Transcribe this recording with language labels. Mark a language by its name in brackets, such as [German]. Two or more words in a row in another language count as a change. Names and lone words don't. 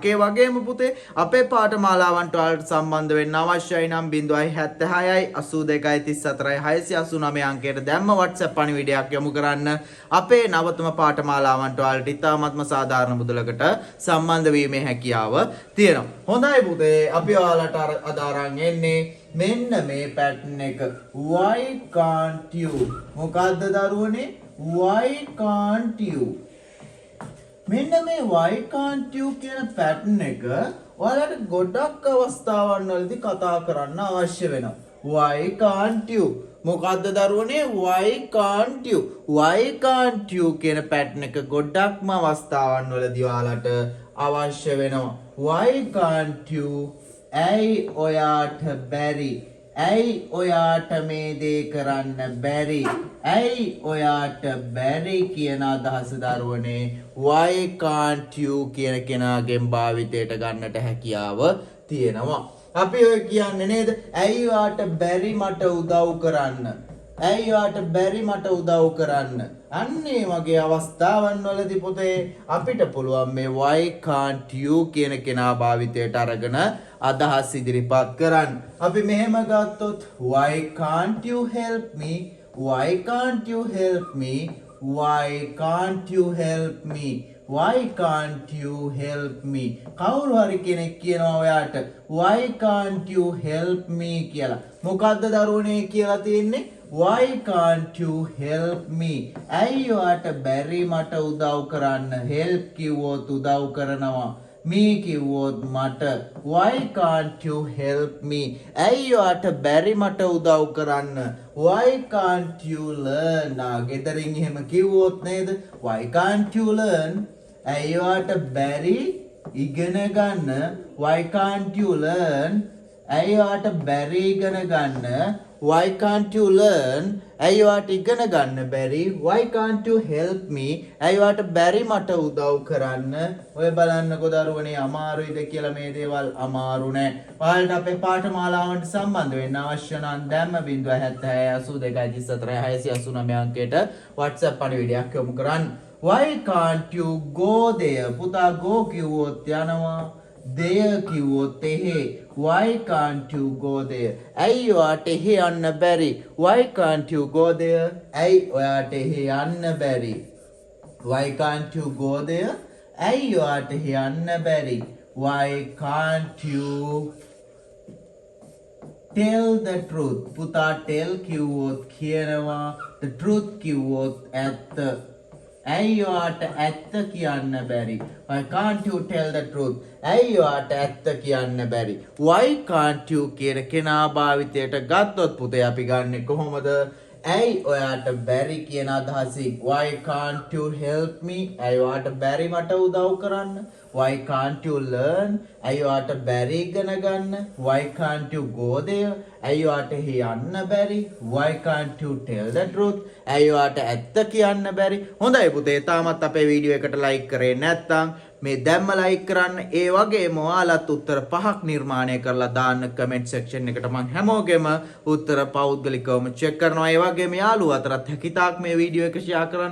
[Sinhala] ඒ වගේම පුතේ අපේ පාඨමාලාවන්ට ඔයාලට සම්බන්ධ වෙන්න අවශ්‍යයි නම් 076යි 82යි 34යි 689 අංකයට දැම්ම WhatsApp පණිවිඩයක් යොමු කරන්න. අපේ නවතම පාඨමාලාවන්ට ඔයාලට ඉතාමත්ම සාධාරණ මුදලකට සම්බන්ධ වීමේ හැකියාව තියෙනවා. හොඳයි පුතේ අපි ඔයාලට අද අරන් එන්නේ මෙන්න මේ pattern එක. [English] Why can't you? [Sinhala] මොකද්ද දරුවනේ? [English] Why can't you? [Sinhala] මෙන්න මේ [English] why can't you [Sinhala] කියන pattern එක ඔයාලට ගොඩක් අවස්ථාවන් වලදී කතා කරන්න අවශ්‍ය වෙනවා. [English] Why can't you? [Sinhala] මොකද්ද දරුවනේ? [English] Why can't you? Why can't you [Sinhala] කියන pattern එක ගොඩක්ම අවස්ථාවන් වලදී ඔයාලට අවශ්‍ය වෙනවා. [English] Why can't you? [Sinhala] ඇයි ඔයාට බැරි? ඇයි ඔයාට මේ දේ කරන්න බැරි? ඇයි ඔයාට බැරි කියන අදහස දරුවනේ [English] why can't you [Sinhala] කියන කෙනාගෙන් භාවිතයට ගන්නට හැකියාව තියෙනවා. අපි ඔය කියන්නේ නේද? ඇයි ඔයාට බැරි මට උදව් කරන්න? ඇයි ඔයාට බැරි මට උදව් කරන්න? අන්න ඒ වගේ අවස්ථාවන් වලදී පුතේ අපිට පුළුවන් මේ [English] why can't you [Sinhala] කියන කෙනා භාවිතයට අරගෙන අදහස් ඉදිරිපත් කරන්න. අපි මෙහෙම ගත්තොත් [English] why can't you help me? Why can't you help me? Why can't you help me? Why can't you help me? [Sinhala] කවුරු හරි කෙනෙක් කියනවා ඔයාට [English] why can't you help me [Sinhala] කියලා. මොකද්ද දරුවනේ කියලා තියෙන්නේ? [English] Why can't you help me? [Sinhala] ඇයි ඔයාට බැරි මට උදව් කරන්න? help කිව්වොත් උදව් කරනවා. me කිව්වොත් මට. [English] Why can't you help me? [Sinhala] ඇයි ඔයාට බැරි මට උදව් කරන්න? [English] Why can't you learn? [Sinhala] ගෙදරින් එහෙම කිව්වොත් නේද? [English] Why can't you learn? [Sinhala] ඇයි ඔයාට බැරි ඉගෙන ගන්න? [English] Why can't you learn? [Sinhala] ඇයි ඔයාට බැරි ඉගෙන ගන්න? [English] Why can't you learn? [Sinhala] ඇයි ඔයාට ඉගෙන ගන්න බැරි? [English] Why can't you help me? [Sinhala] ඇයි ඔයාට බැරි මට උදව් කරන්න? ඔය බලන්නකෝ දරුවනේ අමාරුයිද කියලා. මේ දේවල් අමාරු නෑ. ඔයාලට අපේ පාඨමාලාවන්ට සම්බන්ධ වෙන්න අවශ්‍ය නම් දැම්ම 0768234 අංකයට WhatsApp පණිවිඩයක් යොමු කරන්න. [English] Why can't you go there? [Sinhala] පුතා go කිව්වොත් යනවා. there කිව්වොත් එහෙ. [English] Why can't you go there? [Sinhala] ඇයි ඔයාට එහෙ යන්න බැරි? [English] Why can't you go there? [Sinhala] ඇයි ඔයාට එහෙ යන්න බැරි? [English] Why can't you go there? [Sinhala] ඇයි ඔයාට එහෙ යන්න බැරි? [English] Why can't you tell the truth? [Sinhala] පුතා tell කිව්වොත් කියනවා. [English] the truth [Sinhala] කිව්වොත් ඇත්ත. ඇයි ඔයාට ඇත්ත කියන්න බැරි? [English] Why can't you tell the truth? [Sinhala] ඇයි ඔයාට ඇත්ත කියන්න බැරි? [English] Why can't you [Sinhala] කියන කෙනා භාවිතයට ගත්තොත් පුතේ අපි ගන්නෙ කොහොමද? ඇයි ඔයාට බැරි කියන අදහසින්. [English] Why can't you help me? [Sinhala] ඇයි ඔයාට බැරි මට උදව් කරන්න? [English] Why can't you learn? [Sinhala] ඇයි ඔයාට බැරි ඉගෙන ගන්න? [English] Why can't you go there? [Sinhala] ඇයි ඔයාට එහෙ යන්න බැරි? [English] Why can't you tell the truth? [Sinhala] ඇයි ඔයාට ඇත්ත කියන්න බැරි? හොඳයි පුතේ තාමත් අපේ වීඩියෝ එකට ලයික් කරේ නැත්නම් මේ දැම්ම ලයික් කරන්න. ඒ වගේම ඔයාලත් උත්තර 5ක් නිර්මාණය කරලා දාන්න [English] comment section [Sinhala] එකට. මම හැමෝගෙම උත්තර පෞද්ගලිකවම චෙක් කරනවා. ඒ වගේම යාළුවෝ අතරත් හැකිතාක් මේ වීඩියෝ එක ෂෙයා කරන්න.